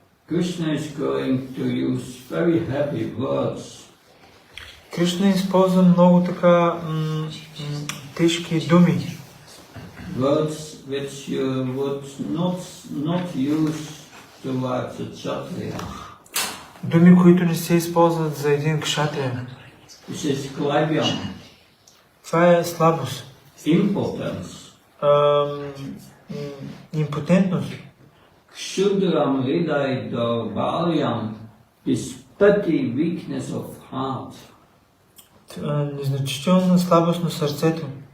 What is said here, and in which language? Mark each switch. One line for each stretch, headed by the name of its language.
English: Krishna is going to use very heavy words.
Bulgarian: Кришна използва много така тежки думи.
English: Words which you would not use towards a kshatriya.
Bulgarian: Думи, които не се използват за един кшатрия.
English: This is klavyam.
Bulgarian: Това е слабост.
English: Impotence.
Bulgarian: Импотентност.
Sanskrit: Kshudram hriday daurbalyam
English: is petty weakness of heart.
Bulgarian: Незначителна слабост на сърцето.